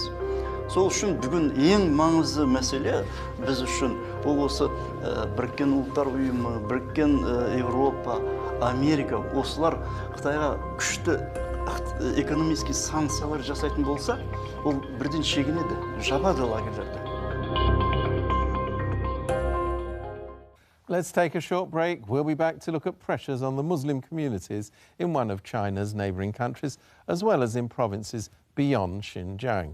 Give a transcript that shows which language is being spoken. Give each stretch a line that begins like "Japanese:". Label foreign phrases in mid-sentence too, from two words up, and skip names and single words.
Kazakh: Сол үшін бүгін ең маңызды мәселе біз үшін ол осы Біріккен Ұлттар ұйымы, Біріккен Европа, Америка, осылар Қытайға күшті экономический санкциялар жасайтын болса, ол бірден шегінеді, жабады лагерлерді.
English: Let's take a short break. We'll be back to look at pressures on the Muslim communities in one of China's neighbouring countries, as well as in provinces beyond Xinjiang.